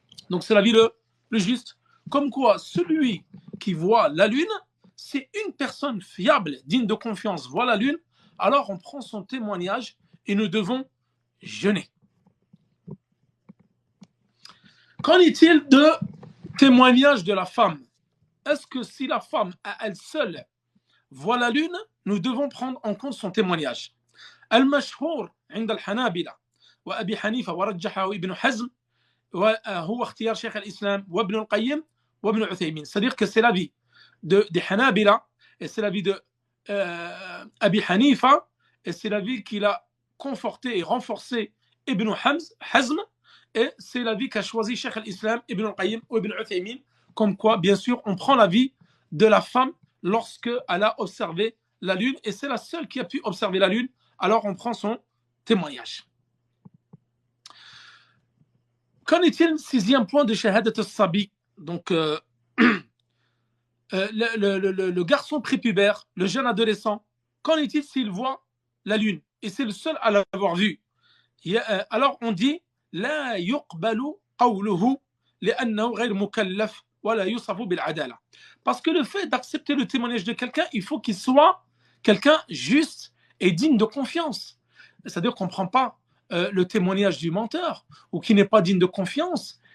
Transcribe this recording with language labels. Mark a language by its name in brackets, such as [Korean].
[French] Donc, c'est l'avis le juste. Comme quoi, celui qui voit la lune, c'est une personne fiable, digne de confiance, voit la lune, alors on prend son témoignage et nous devons jeûner. Qu'en est-il de témoignage de la femme? Est-ce que si la femme à elle seule voit la lune, nous devons prendre en compte son témoignage? [Arabic] المشهور عند الحنابلة وأبي حنيفة ورجحه ابن حزم وهو اختيار شيخ الإسلام وابن القيم وابن عثيمين. [French] C'est-à-dire que c'est l'avis des Hanabila et c'est l'avis de Abi Hanifa et c'est l'avis qu'il a conforté et renforcé Ibn Hazm et c'est l'avis qu'a choisi Cheikh al-Islam, Ibn al-Qayyim ou Ibn Uthaymin, comme quoi, bien sûr, on prend l'avis de la femme lorsqu'elle a observé la lune, et c'est la seule qui a pu observer la lune, alors on prend son témoignage. Qu'en est-il, sixième point de [Arabic] Shahadat al-Sabi? [French] Donc, le garçon prépubère, le jeune adolescent, qu'en est-il s'il voit la lune? Et c'est le seul à l'avoir vue. Alors on dit [Arabic] لا يقبل قوله لأنه غير مكلف ولا يوصف بالعدالة. [French] Parce que le fait d'accepter le témoignage de quelqu'un, il faut qu'il soit quelqu'un juste et digne de confiance. C'est-à-dire qu'on ne prend pas le témoignage du menteur ou qui n'est pas digne de confiance.